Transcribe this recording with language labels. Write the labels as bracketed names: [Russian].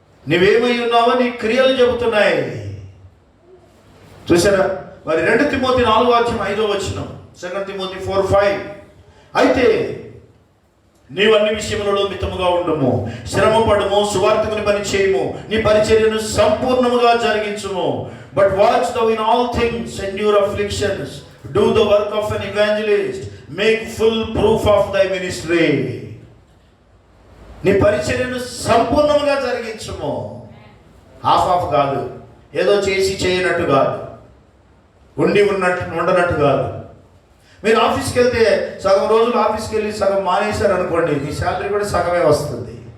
[Telugu] నువ్వేమై ఉన్నావో నీ క్రియలు చెబుతున్నాయి. చూసారా? మరి 2 తిమోతి 4:5 2 తిమోతి 4:5 అయితే నీవు అన్ని విషయములలో మితముగా ఉండుము, శ్రమ పడుము, సువార్తకుని పని చేయము, నీ పరిచర్యను సంపూర్ణముగా జరిగించుము. [English] But watch thou in all things, endure afflictions, do the work of an evangelist, make full proof of thy ministry. [Telugu] నీ పరిచర్యను సంపూర్ణముగా జరిగించుము. హాఫ్ కాదు, ఏదో చేసి చేయనట్టు కాదు, ఉండనట్టు కాదు. మీరు ఆఫీస్కి వెళ్తే సగం రోజులు ఆఫీస్కి వెళ్ళి సగం మానేశారు అనుకోండి, మీ శాలరీ కూడా సగమే వస్తుంది.